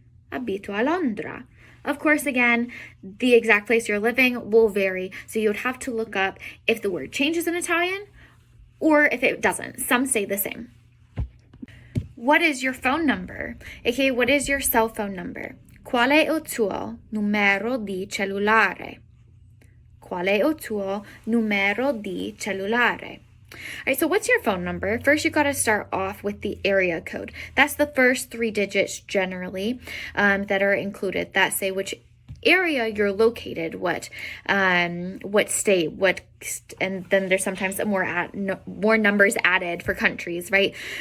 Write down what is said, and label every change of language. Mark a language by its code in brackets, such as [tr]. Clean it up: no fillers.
[it] Abito a Londra. [en] Of course, again, the exact place you're living will vary. So you would have to look up if the word changes in Italian or if it doesn't. Some stay the same. What is your phone number? Okay, what is your cell phone number? [it] Qual è il tuo numero di cellulare? Qual è il tuo numero di cellulare? [en] All right, so what's your phone number? First, you got to start off with the area code. That's the first 3 digits generally that are included that say which area you're located, what state, and then there's sometimes more numbers added for countries, right?